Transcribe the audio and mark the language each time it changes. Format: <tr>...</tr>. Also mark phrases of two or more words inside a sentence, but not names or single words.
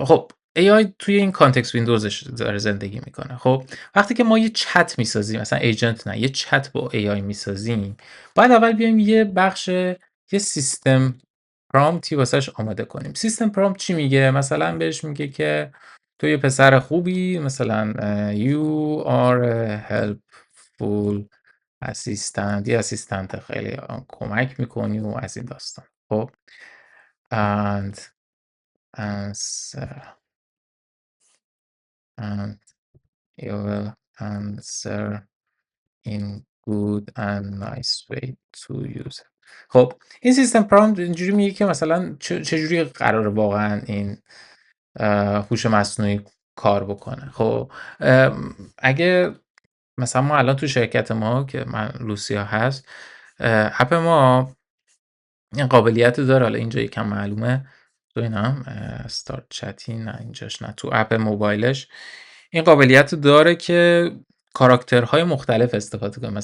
<fa>خب AI توی این کانتکست ویندوزش داره زندگی میکنه. خب وقتی که ما یه چت میسازیم، مثلا ایجنت نه، یه چت با AI میسازیم، باید اول بیایم یه سیستم پرامپتی واسش آماده کنیم. سیستم پرامپت چی میگه؟ مثلا بهش میگه که تو یه پسر خوبی، مثلا</fa> <en>you are a helpful assistant،</en> <fa>یه اسیستنت خیلی کمک میکنی و از این داستان.</fa> <en>خب and answer and you will answer in good and nice way to use.</en> <fa>خب این سیستم پرامپت اینجوری میگه که مثلا چجوری قراره واقعا این هوش مصنوعی کار بکنه. خب اگه مثلا ما الان تو شرکت ما که من لوسیا هست، اپ ما این قابلیت داره، حالا اینجا یکم معلومه تو اینم استارت چتی، نه اینجاش نه، تو اپ موبایلش این قابلیت داره که کاراکترهای مختلف استفاده کنیم.</fa>